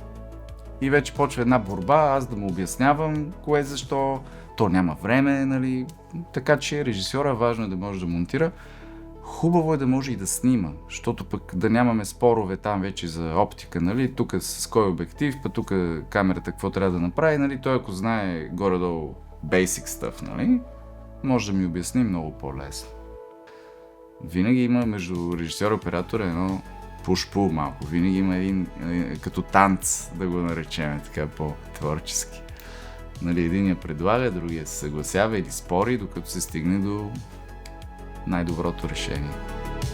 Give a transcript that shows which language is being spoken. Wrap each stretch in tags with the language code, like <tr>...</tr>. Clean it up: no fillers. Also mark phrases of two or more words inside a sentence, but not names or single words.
<bg>И вече почва една борба, аз да му обяснявам кое защо, то няма време, нали. Така че режисьора важно е да може да монтира. Хубаво е да може и да снима, защото пък да нямаме спорове там вече за оптика, нали, тук с кой обектив, пък тук камерата какво трябва да направи, нали, той ако знае горе-долу</bg> <en>basic stuff,</en> <bg>нали, може да ми обясни много по-лесно. Винаги има между режисьор и оператора едно push-pull малко, винаги има един като танц, да го наречем така по-творчески. Нали, единия предлага, другия се съгласява или спори, докато се стигне до най-доброто решение.</bg>